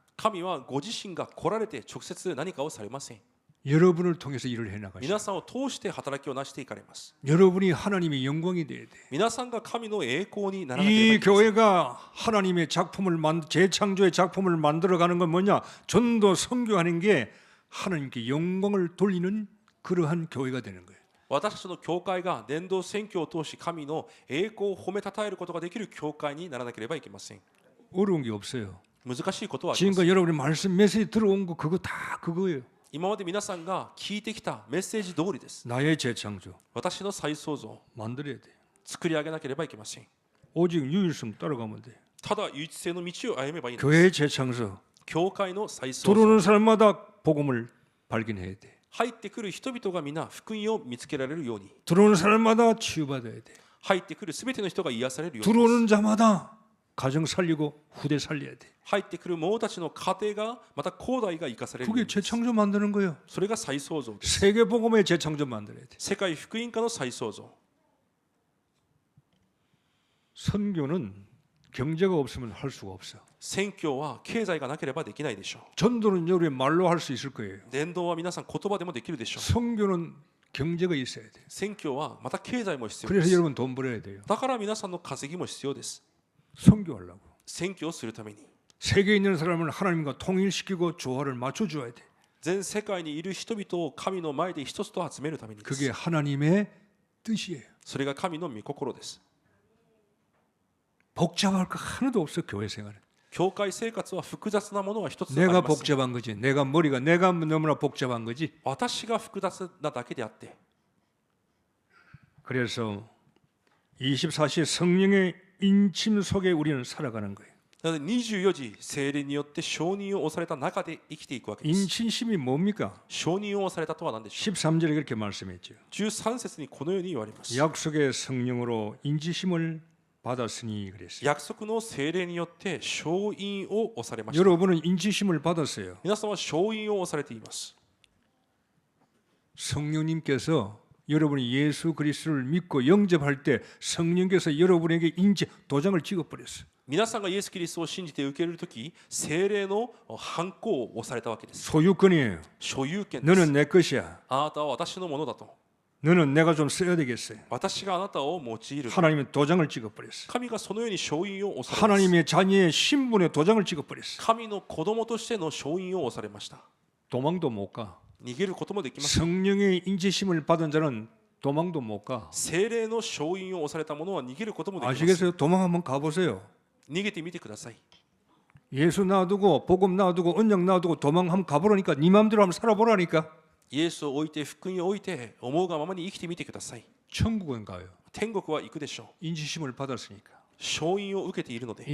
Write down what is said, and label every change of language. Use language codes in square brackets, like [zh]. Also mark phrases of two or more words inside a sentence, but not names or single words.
[ja] 神はご自身が来られて直接何かをされません。 [ko] 여러분을 통해서 일을 해 나가십니다. [ja] 皆さんを通して働きをなしていかれます。 [ko] 여러분이 하나님의 영광이 돼야 돼. [ja] 皆さんが神の栄光にならなければい [ko] 이 [ja] けません。 [ko] 교회가 하나님의 작품을 재창조의 작품을 만들어가는 건 뭐냐? 전도 선교하는 게 하나님께 영광을 돌리는 그러한 교회가 되는 거예요. [ja] 私たちの教会が伝道宣教を通し神の栄光を褒めたたえることができる教会にならなければいけません。 [ko] 어려운 게 없어요. [ja] 難しいことはありません。 [ko] 지금까지 여러분의 말씀 메시지 들어온 거 그거 다 그거예요. [ja] 今まで皆さんが聞いてきたメッセージ通りです。 [ko] 나의 재창조 [ja] 私の再創造 [ko] 만들어야 돼. [ja] 作り上げなければいけません。 [ko] 오직 유일성 따라가면 돼. [ja] ただ唯一性の道を歩めばいいのです。 [ko] 교회의 재창조. [ja] 教会の再創造 [ko] 들어오는 사람마다 복음을 발견해야 돼. [ja] 入ってくる人々が皆福音を見つけられるように [ko] 들어오는 사람마다 치유받아야 돼. [ja] 入ってくるすべての人が癒されるように [ko] 들어오는 자마다 가정 살리고 후대 살려야 돼. [ja] 入ってくる者たちの家庭がまた後代が生かされるよう [ko] 그게 [ja] に [ko] 재창조 만드는 거예요. [ja] それが再創造です。 [ko] 세계 복음의 재창조 만들어야 돼. [ja] 世界福音化の再創造。 [ko] 선교는 경제가 없으면 할 수가 없어. [ja] 宣教は経済がなければできないでしょ [ko] 전도는 우리 말로 할 수 있을 거예요. [ja] う。伝道は皆さん言葉でもできるでしょう。 선교는 경제가 있어야 돼. 宣教はまた経済も必要で [ko] 그래서 [ja] す。 [ko] 여러분 돈 벌어야 돼요. [ja] だから皆さんの稼ぎも必要です。 [ko] 선교하려고. [ja] 宣教をするために [ko] 세계에 있는 사람을 하나님과 통일시키고 조화를 맞춰줘야 돼. [ja] 全世界にいる人々を神の前で一つと集めるためにで [ko] 그게 [ja] す。 [ko] 하나님의 뜻이에요. [ja] それが神の御心です。 [ko] 복잡할 거 하나도 없어 교회 생활은. [ja] 教会生活は複雑なものは一つ [ko] 내가 [ja] ありません。 [ko] 복잡한 거지. 내가 머리가 내가 너무나 복잡한 거지. [ja] 私が複雑なだけであって、 [ko] 그래서 24시 성령의 인침 속에 우리는 살아가는 거예요. [ja] なので24時聖霊によって承認を押された中で生きていくわけです。 [ko] 인침심이 뭡니까? [ja] 承認を押されたとは何でしょう。 [ko] 13절에 그렇게 말씀했죠. [ja] 13 節にこのように言われます。 [ko] 약속의 성령으로 인지심을 받았으니 그랬어요. [ja] 約束の聖霊によって承認を押されました。 [ko] 여러분은 인지심을 받았어요. [ja] 皆さんは承認を押されています。 [ko] 성령님께서 여러분이 예수 그리스도를 믿고 영접할 때 성령께서 여러분에게 인지 도장을 찍어버렸어요. [ja] 皆さんがイエス・キリストを信じて受け入れるとき、聖霊のハンコを押されたわけです。 [ko] 소유권이에요. [ja] 所有権です。 [ko] 너는 내 것이야. [ja] あなたは私のものだと。 [ko] 너는 내가 좀 써야 되겠어요. [ja] 私があなたを用いる。 [ko] 하나님의 도장을 찍어버렸어요. [ja] 神がそのように承認を押されます。 [ko] 하나님의 자녀의 신분의 도장을 찍어버렸어요. [ja] 神の子供としての承認を押されました。 [ko] 도망도 못 가. [ja] 逃げることもできません。 [ko] 성령의 인지심을 받은 자는 도망도 못 가. [ja] 聖霊の承認を押された者は逃げることもできません。 [ko] 아시겠어요? 도망 한번 가보세요. [ja] 逃げてみてください。 [ko] 예수 놔두고 복음 놔두고 언약 놔두고 도망 한번 가보라니까. 네 마음대로 한번 살아보라니까. [ja] イエスを置いて福音を置いて思うがままに生きてみてください。 [ko] 천국은 가요. [ja] 天国は行くでしょう。 [ko] 인지심을 받았으니까. [ja] 承認を受けているので